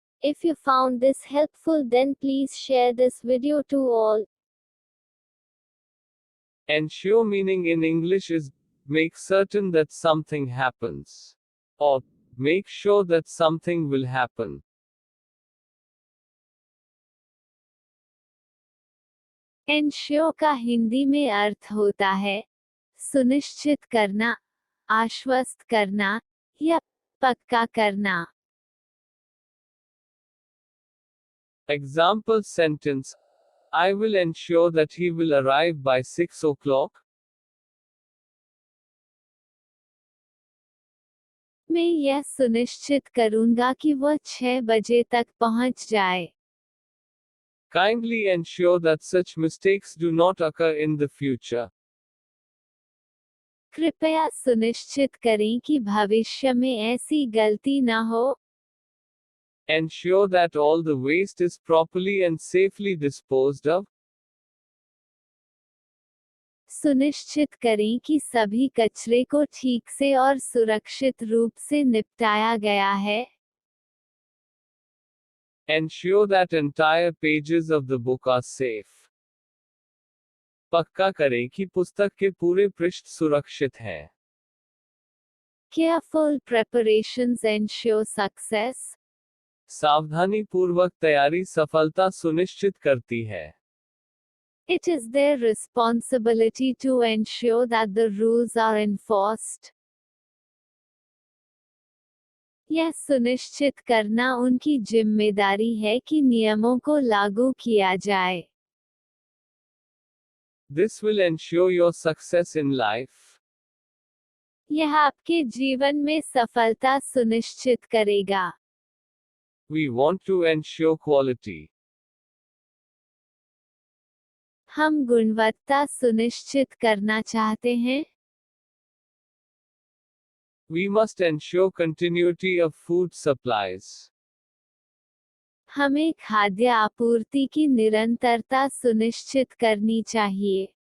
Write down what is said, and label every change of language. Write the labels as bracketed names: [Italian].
[English] If you found this helpful then please share this video to all. Ensure meaning in English is make certain that something happens, or make sure that something will happen. [Hindi] Ensure का हिंदी में अर्थ होता है सुनिश्चित करना, आश्वस्त करना या पक्का करना. [English] Example sentence: I will ensure that he will arrive by 6 o'clock. [Hindi] मैं यह सुनिश्चित करूंगा कि वह 6 बजे तक पहुंच जाए. [English] Kindly ensure that such mistakes do not occur in the future. [Hindi] कृपया सुनिश्चित करें कि भविष्य में ऐसी गलती न हो. [English] Ensure that all the waste is properly and safely disposed of. [Hindi] सुनिश्चित करें कि सभी कचरे को ठीक से और सुरक्षित रूप से निपटाया गया है. [English] Ensure that entire pages of the book are safe. [Hindi] पक्का करें कि पुस्तक के पूरे पृष्ठ सुरक्षित हैं. [English] Careful preparations ensure success. [Hindi] सावधानीपूर्वक तैयारी सफलता सुनिश्चित करती है. [English] It is their responsibility to ensure that the rules are enforced. [Hindi] यह सुनिश्चित करना उनकी जिम्मेदारी है कि नियमों को लागू किया जाए. [English] This will ensure your success in life. [Hindi] यह आपके जीवन में सफलता सुनिश्चित करेगा. [English] We want to ensure quality. [Hindi] हम गुणवत्ता सुनिश्चित करना चाहते हैं. [English] We must ensure continuity of food supplies. [Hindi] हमें खाद्य आपूर्ति की निरंतरता सुनिश्चित करनी चाहिए.